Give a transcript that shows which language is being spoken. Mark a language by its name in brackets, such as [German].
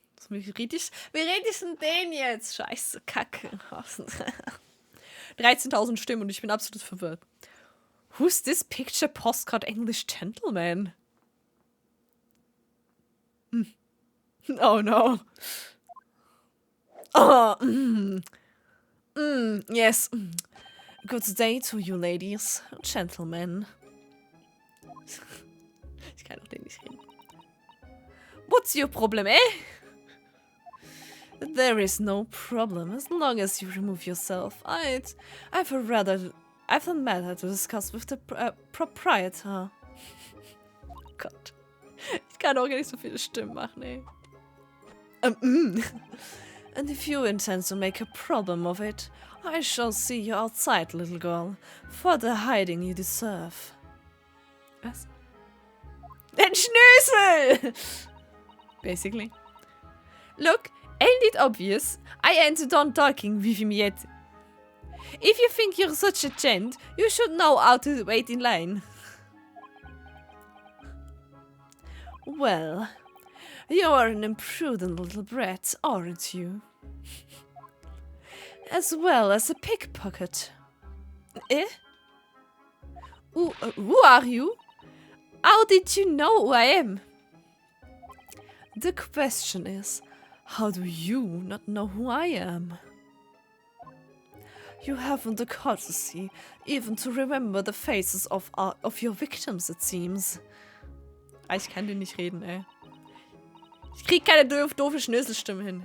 [German] Wie rede ich denn den jetzt? Scheiße, Kacke. 13.000 Stimmen und ich bin absolut verwirrt. [English] Who's this picture postcard English gentleman? Oh no. Oh, yes. Good day to you, ladies. Gentlemen. [German] Ich kann auch den nicht reden. [English] What's your problem, eh? There is no problem, as long as you remove yourself. I've a matter to discuss with the proprietor. [German] Gott. Ich kann auch gar nicht so viele Stimmen machen, ey. [English] And if you intend to make a problem of it, I shall see you outside, little girl, for the hiding you deserve. [German] Was? Den Schnösel! Basically. [English] Look, ain't it obvious? I ain't done talking with him yet. If you think you're such a gent, you should know how to wait in line. Well, you are an imprudent little brat, aren't you? As well as a pickpocket. Eh? Who are you? How did you know who I am? The question is, how do you not know who I am? You haven't the courtesy even to remember the faces of your victims, it seems. [German] Ich kann dir nicht reden, ey. Ich krieg keine doofe Schnöselstimme hin.